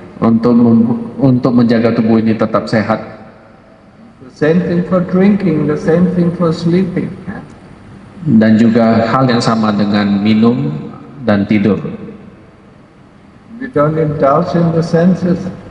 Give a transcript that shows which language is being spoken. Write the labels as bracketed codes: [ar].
[id] untuk menjaga tubuh ini tetap sehat. [en] The same thing for drinking, the same thing for sleeping. Yeah? [id] Dan juga hal yang sama dengan minum dan tidur. [en] We don't indulge in the senses.